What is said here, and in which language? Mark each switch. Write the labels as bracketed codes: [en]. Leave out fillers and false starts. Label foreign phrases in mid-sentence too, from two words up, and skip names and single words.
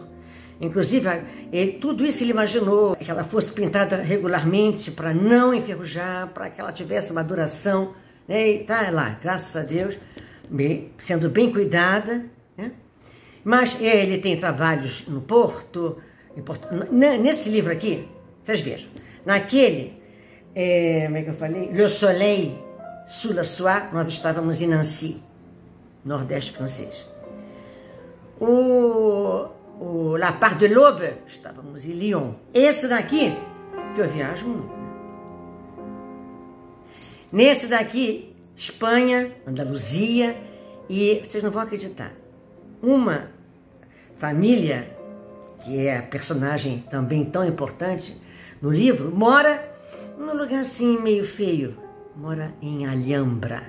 [pt] Inclusive, tudo isso ele imaginou, que ela fosse pintada regularmente para não enferrujar, para que ela tivesse uma duração, né? E tá lá, graças a Deus, sendo bem cuidada, né? Mas ele tem trabalhos no Porto, nesse livro aqui, vocês vejam, naquele, como é que eu falei? Le Soleil sous la Soie, nós estávamos em Nancy, nordeste francês. La Part de l'Aube, estávamos em Lyon. Esse daqui, que eu viajo muito, né? Nesse daqui, Espanha, Andaluzia, e vocês não vão acreditar, uma família, que é a personagem também tão importante no livro, mora num lugar assim meio feio, mora em Alhambra.